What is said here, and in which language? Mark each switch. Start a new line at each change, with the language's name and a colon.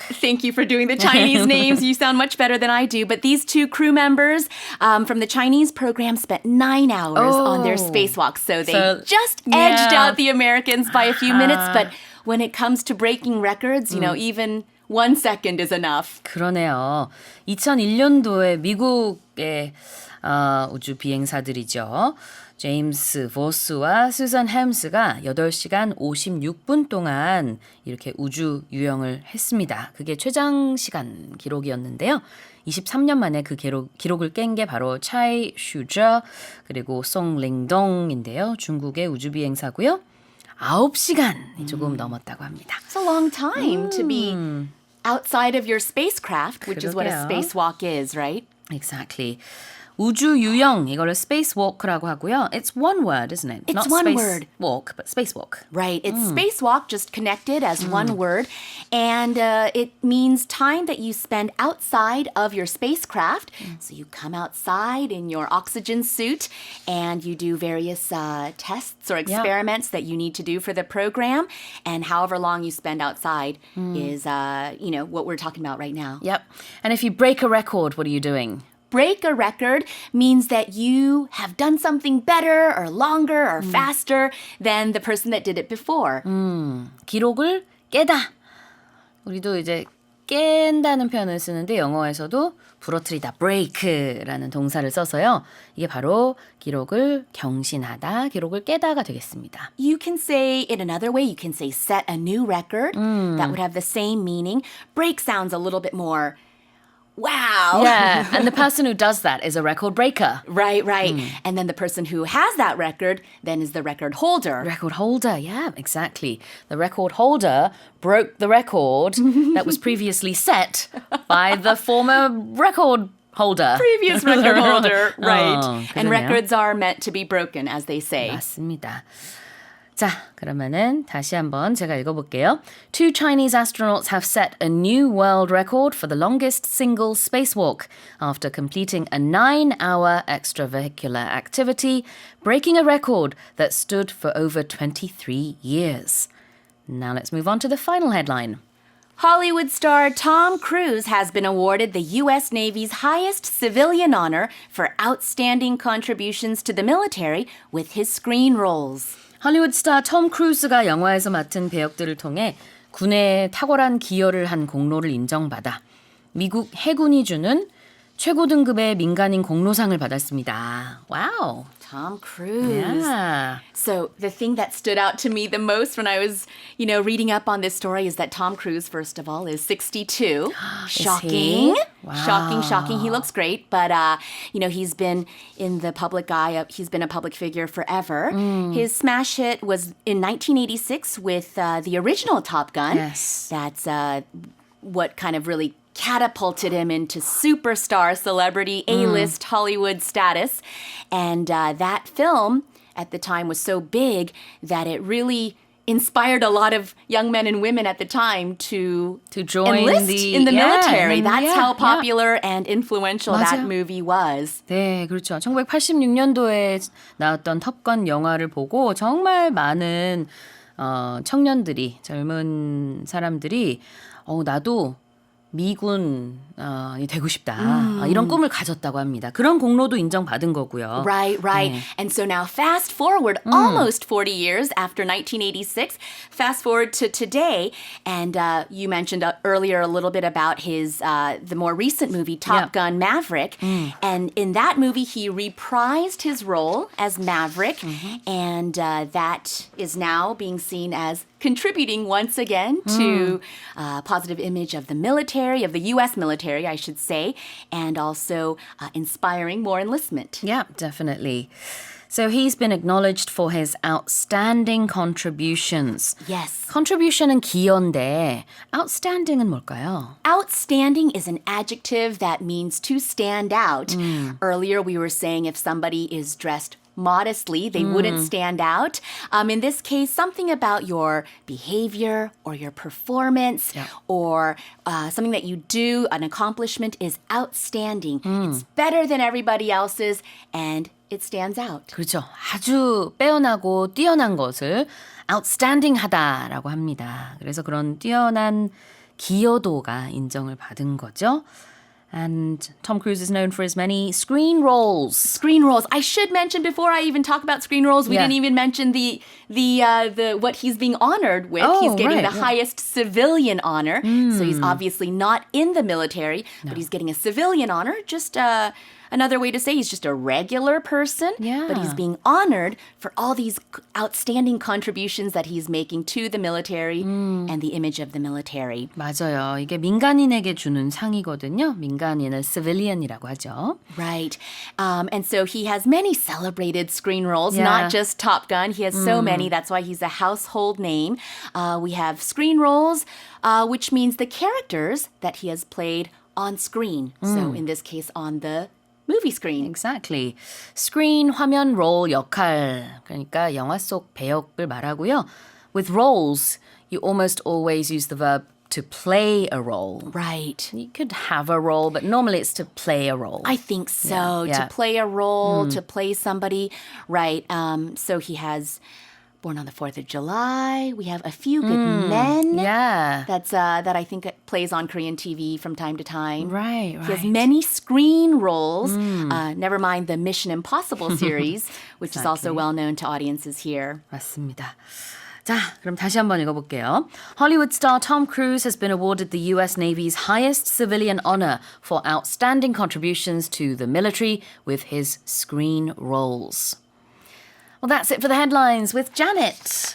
English: Thank you for doing the Chinese names. You sound much better than I do. But these 2 crew members from the Chinese program spent 9 hours on their spacewalk. So they just edged out the Americans by a few minutes. But when it comes to breaking records, even 1 second is enough.
Korean: 그러네요. 2001년도에 미국의 우주 비행사들이죠. 제임스 보스와 수산 햄스가 8시간 56분 동안 이렇게 우주 유영을 했습니다. 그게 최장 시간 기록이었는데요. 23년 만에 그 기록을 깬 게 바로 차이 슈저 그리고 송링동인데요. 중국의 우주 비행사고요. 9시간이 조금 넘었다고 합니다.
English: It's a long time to be outside of your spacecraft, which is what a
Korean: 그러게요.
English: spacewalk is, right? Exactly.
Korean: 우주 유영 이거를 spacewalk라고 하고요.
English: It's one word, isn't it? It's Not one space word. walk, but spacewalk. Right. It's spacewalk, just connected as one word. And it means time that you spend outside of your spacecraft. So you come outside in your oxygen suit and you do various tests or experiments that you need to do for the program. And however long you spend outside is, what we're talking about right now. Yep. And if you break a record, what are you doing? Break a record means that you have done something better or longer or faster than the person that did it before.
Korean: 기록을 깨다. 우리도 이제 깬다는 표현을 쓰는데 영어에서도 부러뜨리다, break라는 동사를 써서요. 이게 바로 기록을 경신하다, 기록을 깨다가 되겠습니다.
English: You can say it another way. You can say set a new record. That would have the same meaning. Break sounds a little bit more, wow. Yeah, and the person who does that is a record breaker. Right. And then the person who has that record then is the record holder. Record holder, yeah, exactly. The record holder broke the record that was previously set by the former record holder. Previous record holder, right. And
Korean: 그러네요.
English: records are meant to be broken, as they say.
Korean: 맞습니다. 자, 그러면은 다시 한번 제가 읽어볼게요.
English: Two Chinese astronauts have set a new world record for the longest single spacewalk after completing a 9-hour extravehicular activity, breaking a record that stood for over 23 years. Now let's move on to the final headline. Hollywood star Tom Cruise has been awarded the U.S. Navy's highest civilian honor for outstanding contributions to the military with his screen roles.
Korean: 할리우드 스타 톰 크루즈가 영화에서 맡은 배역들을 통해 군에 탁월한 기여를 한 공로를 인정받아 미국 해군이 주는 최고 등급의 민간인 공로상을 받았습니다. 와우.
English: Tom Cruise. Yeah. So the thing that stood out to me the most when I was, reading up on this story is that Tom Cruise, first of all, is 62. Shocking. Wow. Shocking. He looks great, but, he's been in the public eye. He's been a public figure forever. His smash hit was in 1986 with the original Top Gun. Yes. That's what kind of really catapulted him into superstar celebrity, A-list Hollywood status. And that film at the time was so big that it really inspired a lot of young men and women at the time to join enlist in the military. That's how yeah. popular and influential that
Korean: 맞아요.
English: movie was.
Korean: 네, 그렇죠. 1986년도에 나왔던 톱건 영화를 보고 정말 많은 청년들이, 젊은 사람들이 나도 미군이 되고 싶다. 이런 꿈을 가졌다고 합니다. 그런 공로도 인정받은 거고요.
English: Right.
Korean: 네.
English: And so now fast forward almost 40 years after 1986, fast forward to today, and you mentioned earlier a little bit about his the more recent movie, Top Gun Maverick. And in that movie, he reprised his role as Maverick, and that is now being seen as contributing once again to positive image of the military, of the U.S. military, I should say, and also inspiring more enlistment. Yeah, definitely. So he's been acknowledged for his outstanding contributions. Yes.
Korean: Contribution은 기여인데 outstanding은 뭘까요?
English: Outstanding is an adjective that means to stand out. Earlier, we were saying if somebody is dressed modestly, they wouldn't stand out. In this case, something about your behavior or your performance or something that you do, an accomplishment is outstanding. It's better than everybody else's and it stands out.
Korean: 그렇죠. 아주 빼어나고 뛰어난 것을 outstanding 하다라고 합니다. 그래서 그런 뛰어난 기여도가 인정을 받은 거죠.
English: And Tom Cruise is known for his many screen roles. Screen roles. I should mention before I even talk about screen roles, we didn't even mention the what he's being honored with. Oh, he's getting right, the highest civilian honor. So he's obviously not in the military, but he's getting a civilian honor. Just another way to say he's just a regular person, but he's being honored for all these outstanding contributions that he's making to the military and the image of the military.
Korean: 맞아요. 이게 민간인에게 주는 상이거든요. 민간인을 civilian이라고 하죠.
English: Right. And so he has many celebrated screen roles, not just Top Gun. He has so many. That's why he's a household name. We have screen roles, which means the characters that he has played on screen. So in this case, on the movie screen. Exactly.
Korean: screen, 화면, role, 역할. 그러니까 영화 속 배역을 말하고요.
English: With roles, you almost always use the verb to play a role. Right. You could have a role, but normally it's to play a role. I think so. Yeah. To play a role, to play somebody. Right. So he has Born on the 4th of July. We have A Few Good Men. Yeah. That I think plays on Korean TV from time to time. Right. He has many screen roles. Never mind the Mission Impossible series, which is also well known to audiences here.
Korean: 맞습니다. 자, 그럼 다시 한번 읽어볼게요.
English: Hollywood star Tom Cruise has been awarded the U.S. Navy's highest civilian honor for outstanding contributions to the military with his screen roles. Well, that's it for the headlines with Janet.